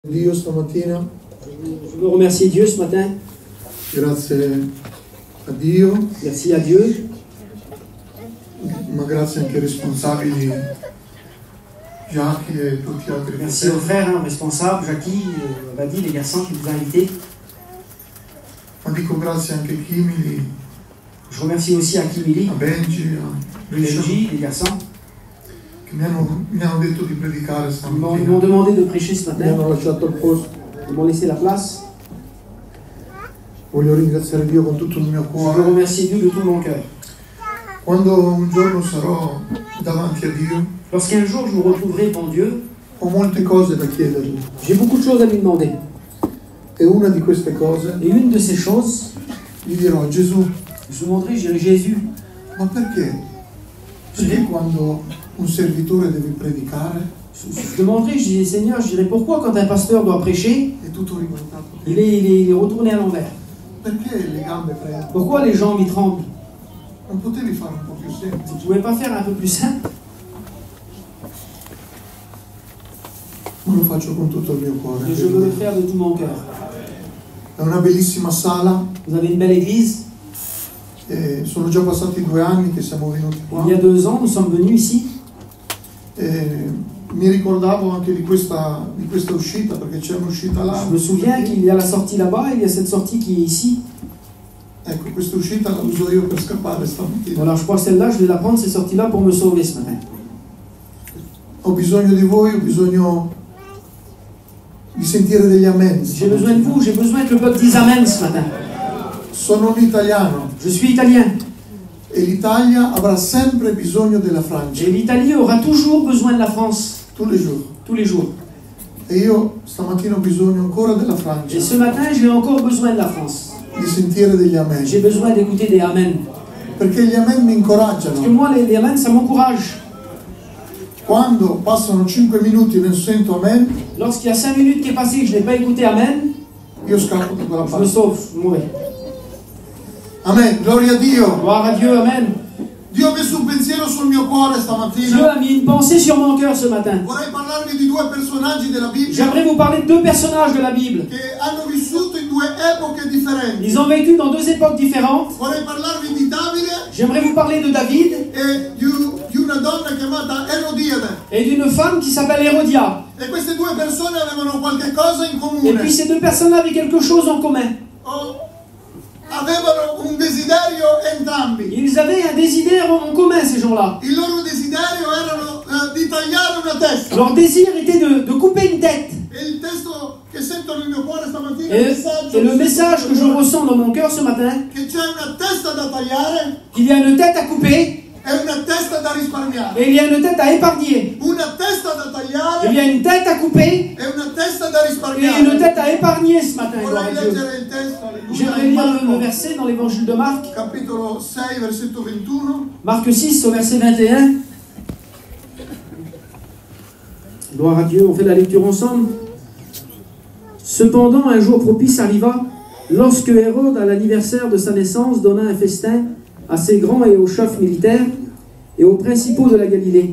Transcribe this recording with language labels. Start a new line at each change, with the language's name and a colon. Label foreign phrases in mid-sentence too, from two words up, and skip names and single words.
Italian: Dio stamattina,
French: Je veux remercier Dieu ce matin.
Italian: grazie a Dio,
French: Merci à Dieu.
Italian: ma grazie anche ai responsabili Jacques e tutti gli altri
French: Merci aux
Italian: fratelli,
French: frères responsables, Jackie, Badi, les garçons qui vous ont invités.
Italian: ma dico grazie anche a Kimili,
French: Je remercie aussi à Kimili,
Italian: a Benji, a Richard,
French: Benji, les garçons.
Italian: che mi hanno detto di predicare
French: Ils
Italian: stamattina,
French: m'ont demandé de prêcher ce
Italian: mi
French: matin.
Italian: hanno lasciato il posto.
French: Ils m'ont laissé la place.
Italian: Voglio ringraziare Dio con tutto il mio
French: Je veux
Italian: cuore.
French: remercier Dieu de tout mon cœur.
Italian: Quando un giorno sarò davanti a Dio,
French: Lorsqu'un jour je me retrouverai devant Dieu,
Italian: ho molte cose da chiedergli.
French: j'ai beaucoup de choses à lui demander.
Italian: E una di queste cose
French: Et une de ces choses,
Italian: gli dirò: Gesù,
French: je lui demanderai, je dirai Jésus,
Italian: ma perché? Perché quando un servitore deve predicare
French: je demanderai, je dirai Seigneur, je dirai pourquoi quand un pasteur doit prêcher,
Italian: è tutto rivoltato?
French: il est retourné à l'envers.
Italian: Perché le gambe prendono?
French: Pourquoi les jambes y tremblent?
Italian: Non potevi fare un po' più semplice?
French: Vous ne pouvez pas faire un peu plus simple?
Italian: Ma lo faccio con tutto il mio cuore.
French: Et je veux le faire de tout mon cœur.
Italian: È una bellissima sala,
French: Vous avez une belle église.
Italian: e sono già passati 2 anni che siamo venuti qua.
French: Il y a 2 ans, nous sommes venus ici.
Italian: E mi ricordavo anche di questa uscita, perché c'è un'uscita là.
French: Je me souviens qu'il y a la sortie là-bas et il y a cette sortie qui est ici.
Italian: Ecco, questa uscita la uso io per scappare stamattina.
French: Voilà, je crois que celle-là, je vais la prendre, cette sortie-là, pour me sauver ce matin.
Italian: Ho bisogno di voi, ho bisogno di sentire degli amen.
French: J'ai besoin de vous, j'ai besoin que le peuple dise Amen ce matin.
Italian: Sono un italiano
French: Je suis italien.
Italian: e l'Italia avrà sempre bisogno della Francia,
French: Et l'Italie aura toujours besoin de la France, tous les jours. tous les jours.
Italian: E io stamattina ho bisogno ancora della Francia,
French: Et ce matin, j'ai encore besoin de la France.
Italian: di sentire degli amen,
French: J'ai besoin d'écouter des Amen.
Italian: perché gli amen mi
French: Parce que
Italian: incoraggiano.
French: moi, les Amen, ça m'encourage.
Italian: Quando passano 5 minuti e non sento amen,
French: Lorsqu'il y a 5 minutes qui est passé et que je n'ai pas écouté Amen,
Italian: io scappo da quella
French: je me
Italian: parte.
French: sauve, je mourrai.
Italian: Amen, gloria a Dio.
French: Gloire à Dieu, Amen.
Italian: Dio ha messo un pensiero sul mio cuore
French: Dieu
Italian: stamattina.
French: a mis une pensée sur mon cœur ce matin.
Italian: Vorrei parlarvi di 2 personaggi della Bibbia
French: J'aimerais vous parler de 2 personnages de la Bible.
Italian: che hanno vissuto in 2 epoche differenti.
French: Ils ont vécu dans 2 époques différentes.
Italian: Vorrei parlarvi di Davide
French: J'aimerais vous parler de David
Italian: e di una donna chiamata Erodiade.
French: et d'une femme qui s'appelle Hérodia.
Italian: E queste 2 persone avevano qualche cosa in
French: Et
Italian: comune.
French: puis ces 2 personnes avaient quelque chose en commun.
Italian: Avevano un desiderio entrambi.
French: Ils avaient un désir en commun, ces gens-là.
Italian: Il loro desiderio erano di tagliare una testa.
French: Leur désir était de couper une tête.
Italian: E il testo che sento nel mio cuore stamattina, il messaggio
French: Et le message que je ressens dans mon cœur ce matin,
Italian: che c'è una testa da tagliare
French: qu'il y a une tête à couper
Italian: e una testa da risparmiare.
French: et il y a une tête à épargner.
Italian: Una testa da
French: Il y
Italian: tagliare
French: a une tête à couper
Italian: e una testa da
French: et une
Italian: risparmiare.
French: tête à épargner ce matin. Gloire
Italian: Vorrei
French: à Dieu.
Italian: leggere il testo,
French: J'aimerais
Italian: alleluia,
French: lire le
Italian: Marco,
French: verset dans l'évangile de Marc.
Italian: capitolo 6, versetto 21.
French: Marc 6 au verset 21. Gloire à Dieu, on fait la lecture ensemble. Cependant, un jour propice arriva, lorsque Hérode, à l'anniversaire de sa naissance, donna un festin à ses grands et aux chefs militaires et aux principaux de la Galilée.